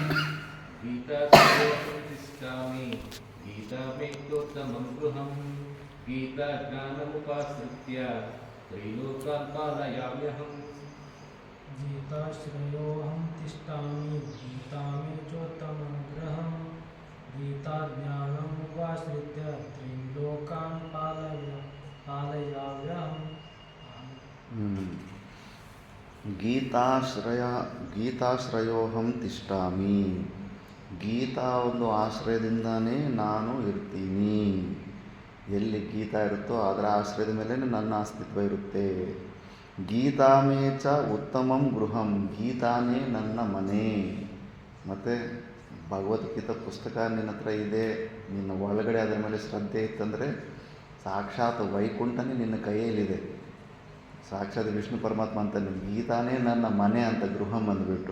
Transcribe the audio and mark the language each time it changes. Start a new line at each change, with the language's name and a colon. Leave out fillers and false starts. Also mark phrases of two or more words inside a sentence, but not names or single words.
Sanskrit: गीताश्रयोऽहं तिष्ठामि गीता मे चोत्तमं गृहम् गीताज्ञानमुपाश्रित्य त्रिलोकान् पालयाम्यहम् गीताश्रयोऽहं तिष्ठामि गीता मे चोत्तमं गृहं गीताज्ञानमुपाश्रित्य त्रीन् लोकान् पालयाम्यहम्. ಗೀತಾಶ್ರಯೋಹಂ ತಿಷ್ಠಾಮಿ.
Kannada: ಗೀತಾ ಒಂದು ಆಶ್ರಯದಿಂದನೇ ನಾನು ಇರ್ತೀನಿ. ಎಲ್ಲಿ ಗೀತಾ ಇರುತ್ತೋ ಅದರ ಆಶ್ರಯದ ಮೇಲೆ ನನ್ನ ಅಸ್ತಿತ್ವ ಇರುತ್ತೆ.
Sanskrit: ಗೀತಾ ಮೇ ಚ ಉತ್ತಮಂ ಗೃಹಂ.
Kannada: ಗೀತಾನೇ ನನ್ನ ಮನೆ. ಮತ್ತು ಭಗವದ್ಗೀತಾ ಪುಸ್ತಕ ನಿನ್ನ ಹತ್ರ ಇದೆ, ನಿನ್ನ ಒಳಗಡೆ ಅದರ ಮೇಲೆ ಶ್ರದ್ಧೆ ಇತ್ತಂದರೆ ಸಾಕ್ಷಾತ್ ವೈಕುಂಠನೇ ನಿನ್ನ ಕೈಯಲ್ಲಿದೆ. ಸಾಕ್ಷಾತ್ ವಿಷ್ಣು ಪರಮಾತ್ಮ ಅಂತಾನೆ ಗೀತಾನೇ ನನ್ನ ಮನೆ ಅಂತ ಗೃಹಂ ಅಂದ್ಬಿಟ್ಟು.